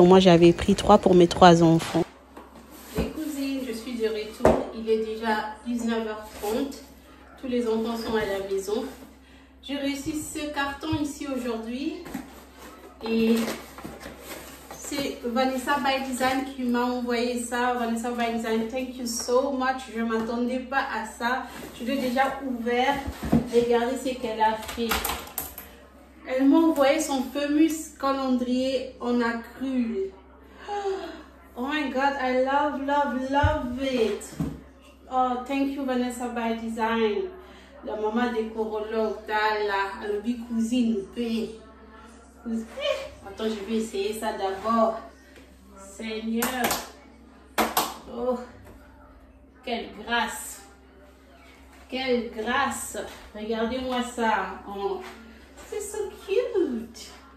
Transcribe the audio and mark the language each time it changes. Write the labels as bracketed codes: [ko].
[fr] Donc, moi, j'avais pris 3 pour mes 3 enfants. Les cousines, je suis de retour. Il est déjà 19 h 30. Tous les enfants sont à la maison. J'ai reçu ce carton ici aujourd'hui. Et c'est Vanessa by Design qui m'a envoyé ça. [en] Vanessa by Design, thank you so much. [fr] Je ne m'attendais pas à ça. Je l'ai déjà ouvert. Regardez ce qu'elle a fait. Elle m'a envoyé son fameux calendrier en acryl. [en] Oh my God, I love, love, love it. Oh, thank you Vanessa by Design. [fr] La maman des corologues, là, elle dit cousine, paix. Attends, je vais essayer ça d'abord. Seigneur. Oh, quelle grâce. Quelle grâce. Regardez-moi ça. Oh, c'est [en] so cute.